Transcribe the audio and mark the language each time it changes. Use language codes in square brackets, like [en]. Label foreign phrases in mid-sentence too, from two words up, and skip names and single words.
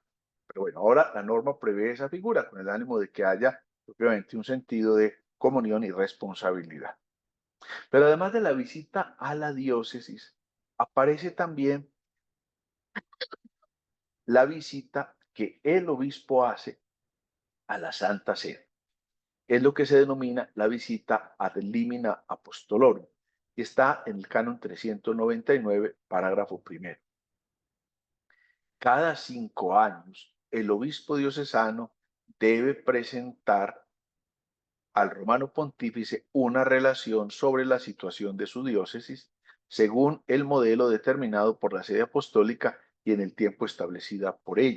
[es] Pero bueno, ahora la norma prevé esa figura con el ánimo de que haya propiamente un sentido de comunión y responsabilidad. Pero además de la visita a la diócesis, aparece también la visita que el obispo hace a la Santa Sede. Es lo que se denomina la visita [la] ad limina apostolorum, [es] y está en el canon 399, parágrafo primero. Cada 5 años, el obispo diocesano debe presentar al romano pontífice una relación sobre la situación de su diócesis, según el modelo determinado por la sede apostólica y en el tiempo establecida por ella.